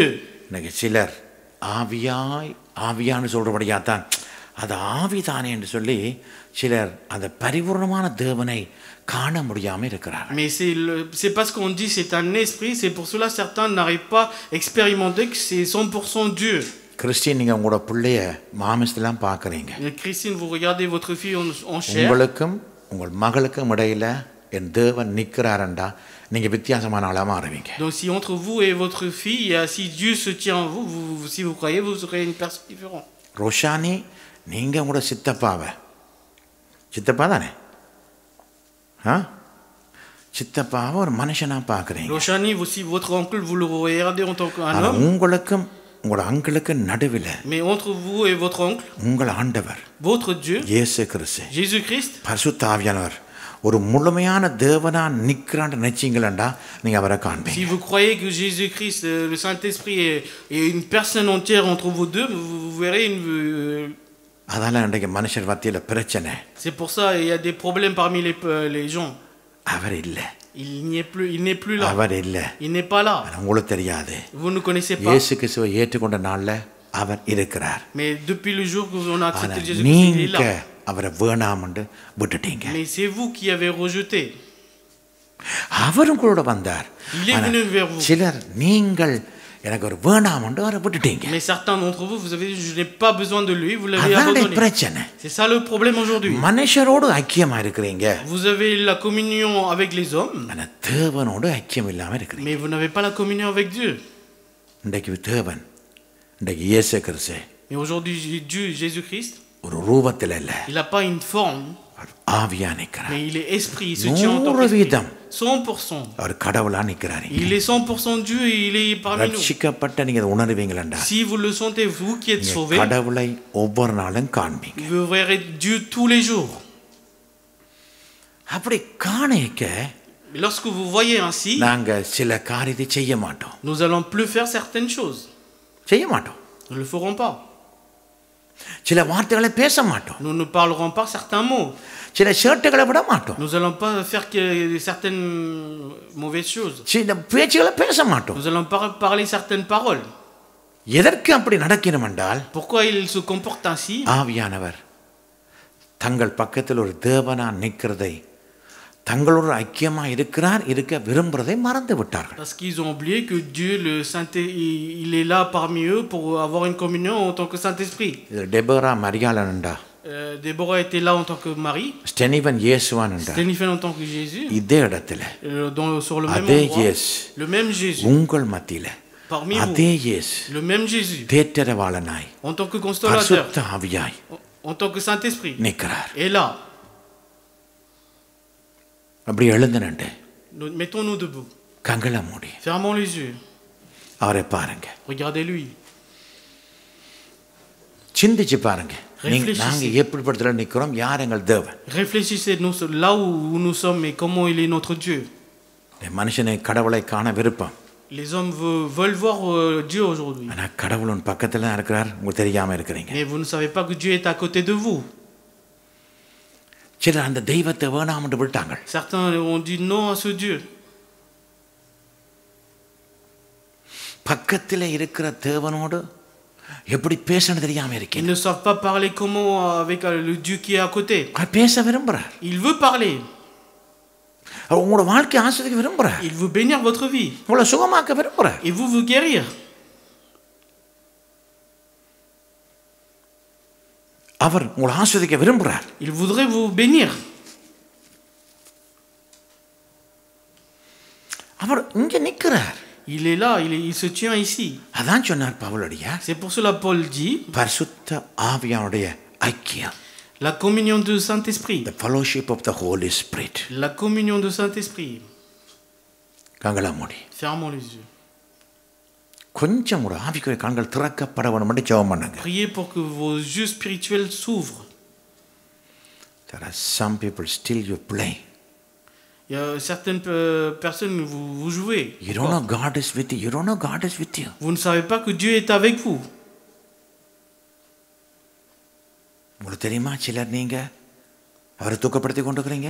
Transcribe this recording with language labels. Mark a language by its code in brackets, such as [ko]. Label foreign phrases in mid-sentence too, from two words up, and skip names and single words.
[ta] இன்னைக்கு சிலர் ஆவியான்னு சொல்கிறபடியாத்தான் அது ஆவிதானே என்று சொல்லி சிலர் அந்த பரிபூர்ணமான தேவனை காண முடியாமல் இருக்கிறார். [fr] Mais c'est parce qu'on dit c'est un esprit, c'est pour cela certains n'arrivent pas à expérimenter que c'est 100% Dieu. [ta] கிறிஸ்டின் நீங்கள் உங்களோட பிள்ளைய மாமிசத்தெல்லாம் பார்க்குறீங்க. [fr] Christine, vous regardez votre fille en chair. [ta] உங்களுக்கும் உங்கள் மகளுக்கும் இடையில என் தேவன் நிற்கிறாரண்டா நீங்கள் வித்தியாசமான ஆளாக மாறுவீங்க. [fr] Donc si entre vous et votre fille, si Dieu se tient en vous, si vous croyez, vous serez une personne différente. [ta] ரோஷானி நீங்கள் உங்களோட சித்தப்பா தானே சித்தப்பாவை ஒரு மனுஷனாக பார்க்குறீங்க. [fr] Roshani, aussi votre oncle, vous le regardez en tant qu'un homme. [ta] உங்களுக்கும் உங்களோட அங்கிளுக்கு நடுவில் [fr] Mais entre vous et votre oncle, [ta] உங்கள் ஆண்டவர் [fr] votre Dieu, [ta] இயேசு கிறிஸ்து [fr] Jésus-Christ, [ta] பரிசுத்த ஆவியானவர் ஒரு முழுமையான தேவனா நிற்கிறான்னு நினைச்சீங்களா நீங்கள் அவரை காண்பீங்க. [fr] Si vous croyez que Jésus-Christ, le Saint-Esprit est une personne entière entre vous deux, vous verrez une... [ta] அதெல்லாம் இன்றைக்கு மனுஷர் மத்தியில் பிரச்சனை. [fr] C'est pour ça il y a des problèmes parmi les gens. [ta] அவர் இல்லை. [fr] Il n'est plus là. [ta] அவர் இல்லை. [fr] Il n'est pas là. [ta] உங்களுக்கு தெரியாது. [fr] Vous ne connaissez pas. [ta] இயேசு கிறிஸ்துவை ஏற்றுக்கொண்ட நாள்ல அவர் இருக்கிறார். [fr] Mais depuis le jour que on a accepté Jésus-Christ, il est là. [ta] அவரை வேணாம்னு விட்டுட்டீங்க. [fr] Mais c'est vous qui avez rejeté. [ta] அவரும் கூட வந்தார். [fr] Il est venu vers vous. [ta] சிலர் நீங்கள் எனக்கு ஒரு வேணாம்னு அவரை விட்டுட்டீங்க. [fr] Mais certains d'entre vous, vous avez dit je n'ai pas besoin de lui, vous l'avez abandonné. [ta] பிரச்சனை. [fr] C'est ça le problème aujourd'hui. [ta] மனுஷரோடு ஐக்கியமா இருக்கிறீங்க. [fr] Vous avez la communion avec les hommes. [ta] ஆனா தேவனோடு ஐக்கியம் இல்லாம இருக்கிறீங்க. [fr] Mais vous n'avez pas la communion avec Dieu. [ta] இன்றைக்கு தேவன் இன்றைக்கு இயேசு கிறிஸ்து. [fr] Mais aujourd'hui Dieu Jésus-Christ, [ta] ஒரு ரூபத்தில் இல்ல. [fr] il n'a pas une forme. [ta] ஆவியா நிற்கிறார். [fr] Mais il est esprit, il se tient en tant qu'esprit. [ta] 100%. அவர் கடவுளா நிற்கிறார். [fr] Il est 100% Dieu et il est parmi nous. [ta] ரட்சிக்கப்பட்ட நீங்க உணர்வீங்களா? [fr] Si vous le sentez, vous qui êtes sauvés, [ta] கடவுளை ஒவ்வொரு நாளும் காண்பீங்க. [fr] vous verrez Dieu tous les jours. [ta] அப்படி காணேக்க [fr] lorsque vous voyez ainsi, [ta] நாங்க சில காரியத்தை செய்ய மாட்டோம். [fr] nous allons plus faire certaines choses. [ta] செய்ய மாட்டோம். [fr] Nous ne le ferons pas. [ta] சில வார்த்தைகளை பேச மாட்டோம். [fr] Nous ne parlerons pas certains mots. [ta] சில ஷர்ட்டுகளை விட மாட்டோம். [fr] Nous allons pas faire certaines mauvaises choses. [ta] சில பேச்சுகளை பேச மாட்டோம். [fr] Nous allons pas parler certaines paroles. [ta] எதற்கு அப்படி நடக்கணும் என்றால், [fr] pourquoi il se comporte ainsi? [ta] ஆவியானவர் தங்கள் பக்கத்தில் ஒரு தேவனா நிற்கிறதை தங்களோடு ஐக்கியமா இருக்க விரும்புறதை மறந்து விட்டார்கள். [fr] Parce qu'ils ont oublié que Dieu le Saint il est là parmi eux pour avoir une communion en tant que Saint-Esprit. [ta] டெபோரா மரியாளன்டா. [fr] Déborah était là en tant que Marie. [ta] ஸ்டெனிவன் இயேசுவான்டா. [fr] Stephen en tant que Jésus. [ta] இதே இடத்துல [fr] sur le même endroit. Le même Jésus. [ta] உங்கள் மத்தியில [fr] parmi vous. [ta] அதே இயேசு. [fr] Le même Jésus. [ta] தேற்றரவாளனாய். [fr] En tant que consolateur. [ta] பரிசுத்த ஆவியாய். [fr] En tant que Saint-Esprit. [ta] நிற்கிறார். [fr] Et là. [ta] அப்படி எழுந்து நின்று [fr] Mettons-nous debout. [ta] கண்களை மூடி [fr] Fermons les yeux. [ta] அவரை பாருங்க, [fr] Regardez-lui. [ta] சிந்திச்சு பாருங்க. [fr] Réfléchissez. [ta] நாங்க எப்படி படத்துல நிக்கிறோம், யார் எங்கள் தேவன்? [fr] Réfléchissez là où nous sommes et comment il est notre Dieu. [ta] மனுஷனை கடவுளை காண விருப்பம், [fr] Les hommes veulent voir Dieu aujourd'hui. [ta] ஆனா கடவுள் உன் பக்கத்துல தான் இருக்கிறார், உங்களுக்கு தெரியாம இருக்கிறீங்க. [fr] Mais vous ne savez pas que Dieu est à côté de vous. [ta] சிலர் அந்த தெய்வத்தை வேணாம்னு விட்டாங்க. [fr] Certains ont dit non à ce Dieu. [ta] பக்கத்துல இருக்கிற தேவனோடு எப்படி பேசணும் தெரியாம [fr] Ils [ta] இருக்கீங்க. [fr] ne savent pas parler comment avec le Dieu qui est à côté. [ta] அவர் பேச விரும்புறார், [fr] Il veut parler. [ta] அவர் உங்களோட வாழ்க்கையை ஆசீர்வதிக்க விரும்புறார், [fr] Il veut bénir votre vie. [ta] உங்களை சுகமாக்க விரும்புறார். [fr] Et vous guérir. [ta] அவர் உங்களை ஆசீர்வதிக்க விரும்புறார். [fr] Il voudrait vous bénir. [ta] அவர் இங்க நிற்கிறார். [fr] Il est là, il se tient ici. [ta] அதான் சொன்னார் பவுலடியா, [fr] C'est pour cela Paul dit [ta] பரிசுத்த ஆவியானுடைய ஐக்கியம், [fr] la communion de Saint-Esprit. [en] the fellowship of the Holy Spirit. [fr] La communion de Saint-Esprit. [ta] கண்களை மூடி [fr] Fermons les yeux. [ta] கொஞ்சம் ஒரு ஆவிக்குரிய கண்கள் திறக்கப்பட வேண்டும் என்று ஜெபம் பண்ணுங்க. [fr] Priez pour que vos yeux spirituels s'ouvrent. [en] There are some people still you play. [fr] Il y a certaines personnes, vous jouez. [en] You don't know God is with you. You don't know God is with you. [fr] Vous ne savez pas que Dieu est avec vous. [ta] உங்களுக்கு தெரியுமா, சிலர் நீங்க அவரை துக்கப்படுத்தி கொண்டிருக்கிறீங்க.